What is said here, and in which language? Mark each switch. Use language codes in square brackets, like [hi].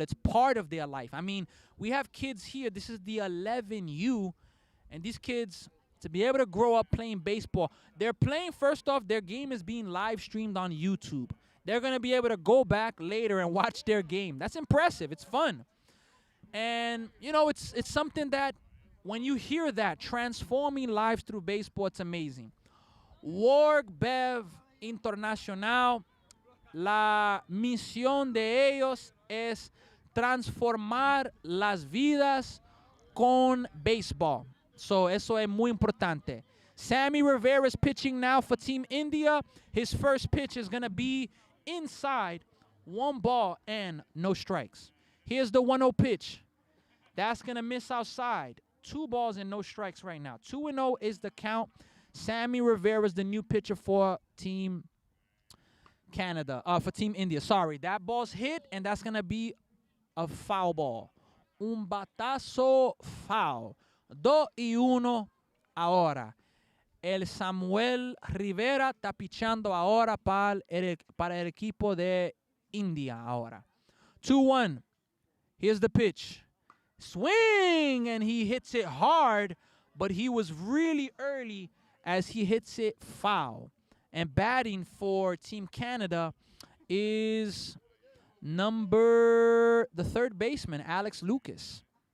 [en] It's part of their life. I mean, we have kids here. This is the 11U, and these kids, to be able to grow up playing baseball, they're playing, first off, their game is being live streamed on YouTube. They're going to be able to go back later and watch their game. That's impressive. It's fun. And, you know, it's something that when you hear that, transforming lives through baseball, it's amazing. [es] Warwick Bev Internacional, la misión de ellos es transformar las vidas con béisbol. So, eso es muy importante. [en] Sammy Rivera is pitching now for Team India. His first pitch is going to be inside, 1 ball and no strikes. Here's the 1-0 pitch. That's going to miss outside. 2 balls and no strikes right now. 2-0 is the count. Sammy Rivera is the new pitcher for Team Canada. For Team India. Sorry, that ball's hit, and that's going to be a foul ball. [es] Un batazo foul. 2-1 ahora. El Samuel Rivera está pichando ahora para el equipo de India ahora. [en] 2-1. Here's the pitch. Swing, and he hits it hard, but he was really early as he hits it foul. And batting for Team Canada is the third baseman, Alex Lucas.